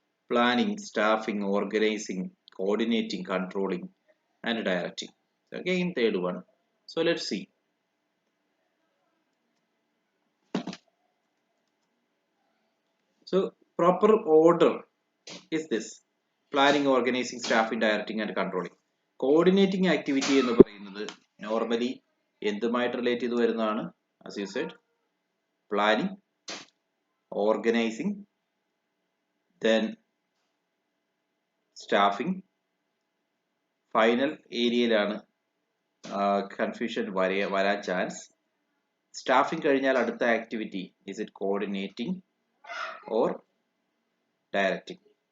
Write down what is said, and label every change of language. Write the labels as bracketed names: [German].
[English] Planning, staffing, organizing, coordinating, controlling, and directing. Again, third one. So let's see. So proper order is this: planning, organizing, staffing, directing, and controlling. Coordinating activity [Malayalam] എന്ന് പറയുന്നത് normally എന്തുമായിട്ട് relate ചെയ്ത് വരുന്നതാണ്? [English] As you said, planning, organizing, then staffing. [Malayalam] Final ഏരിയയിലാണ് confusion വരാൻ chance. Staffing കഴിഞ്ഞാൽ അടുത്ത activity [English] Is it coordinating or directing?